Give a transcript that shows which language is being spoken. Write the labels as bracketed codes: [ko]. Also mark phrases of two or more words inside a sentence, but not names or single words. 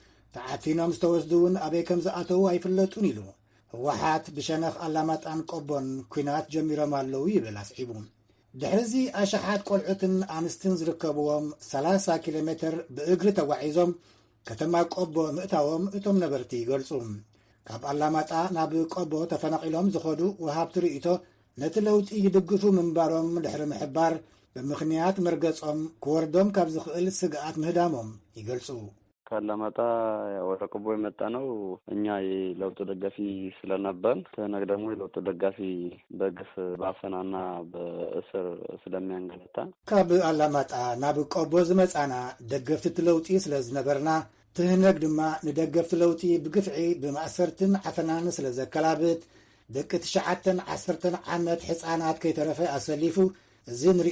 [ti] ተዓፊኖም ዝተወስዱውን ኣበይ ከም ዝኣተዉ ኣይፍለጡን ኢሉ ህወሓት ብሸነኽ ኣላማጣን ቆቦን ኩናት ጀሚሮም ኣለዉ ይብል ኣስዒቡ ድሕሪዚ ኣሽሓት ቆልዑትን ኣንስትን ዝርከብዎም 30 ኪሎ ሜትር ብእግሪ ተጓዒዞም ከተማ ቆቦ ምእታዎም እቶም ነበርቲ ይገልጹ ካብ ኣላማጣ ናብ ቆቦ ተፈናቂሎም ዝኸዱ ወሃብቲ ርእቶ ነቲ ለውጢ ይድግፉ ምንባሮም ድሕሪ ምሕባር ብምኽንያት መርገጾም ክወርዶም ካብ ዝኽእል ስግኣት ምህዳሞም ይገልጹ [am] ካላማጣ ወደ ቆቦ የመጣ ነው እኛ የለውጥ ደጋፊ ስለነበር ተነግ ደግሞ የለውጥ ደጋፊ በግፍ ባፈናና በእስር ስለሚያንገላታ ካብ [ti] ኣላማጣ ናብ ቆቦ ዝመጻና ደገፍቲ ለውጢ ስለዝነበርና ትህነግ ድማ ንደገፍቲ ለውጢ ብግፍዒ ብማእሰርትን ዓፈናን ስለ ዘከላብት ደቂ 9-10 ዓመት ሕፃናት ከይተረፈ ኣሰሊፉ እዚ ንሪኦ